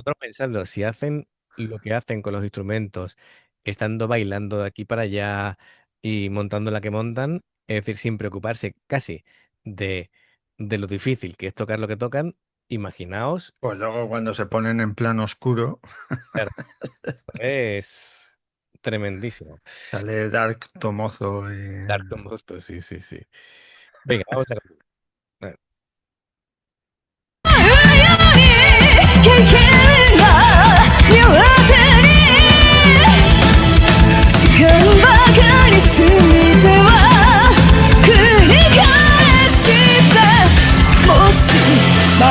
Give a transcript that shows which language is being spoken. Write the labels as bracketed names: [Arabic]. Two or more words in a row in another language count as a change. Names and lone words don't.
[Spanish] vosotros pensando, si hacen lo que hacen con los instrumentos, estando bailando de aquí para allá y montando la que montan, es decir, sin preocuparse casi de, de lo difícil que es tocar lo que tocan, imaginaos, Pues luego cuando se ponen en plan oscuro, claro, es tremendísimo. sale Dark Tomozo y... Dark Monster, sí, sí, sí. Venga, vamos a continuar. [Japanese] 危険な両手に時間ばかり過ぎては繰り返してもし魔